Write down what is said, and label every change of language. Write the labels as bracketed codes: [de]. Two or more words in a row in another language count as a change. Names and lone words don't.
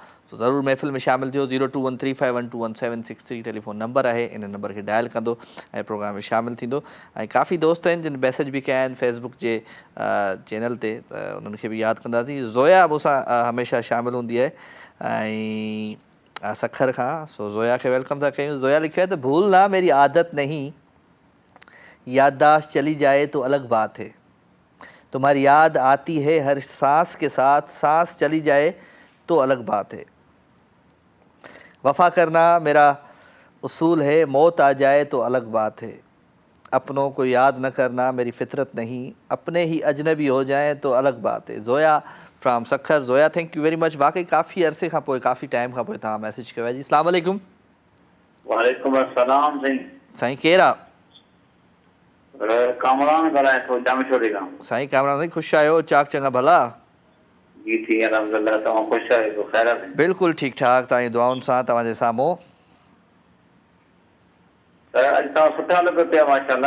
[sd] सो ज़रूरु महफ़िल में शामिलु थियो। 021351211763 टेलीफोन नंबर आहे, इन नंबर खे डायल कंदो ऐं प्रोग्राम में शामिलु थींदो। ऐं काफ़ी दोस्त आहिनि जिन मैसेज बि कया आहिनि फेसबुक जे चैनल ते, त उन्हनि खे बि यादि कंदासीं। ज़ोया मूंसां हमेशह शामिलु हूंदी आहे ऐं सखर खां। सो ज़ोया खे वेलकम था कयूं। ज़ोया लिखियो आहे त [ur] بھولنا میری عادت نہیں، یادداشت چلی جائے تو الگ بات ہے، تمہاری یاد آتی ہے ہر سانس کے ساتھ، سانس چلی جائے تو الگ بات ہے، وفا کرنا میرا اصول ہے، موت آ جائے تو الگ بات ہے، اپنوں کو یاد نہ کرنا میری فطرت نہیں، اپنے ہی اجنبی ہو جائیں تو الگ بات ہے. [en] Zoya from Sukkur. Zoya thank you very much. वाकई काफ़ी अरसे खां पोइ, काफ़ी टाइम खां पोइ तव्हां मैसेज कयो आहे जी। [ar] السلام عليكم. وعليكم السلام साईं। [sd] साईं केरु आहे? कामरान ॻाल्हाए थो जामशोरी खां। साईं कामरान साईं, ख़ुशि आहियो? चाक चङा भला? जी थी अलहमदुलिल्लाह, तव्हां ख़ुशि आहियो? ख़ैर आहे? बिल्कुलु ठीकु ठाक, तव्हांजी दुआउनि सां तव्हांजे साम्हूं। त अॼु तव्हां सुठा लॻो पिया माशाल्लाह।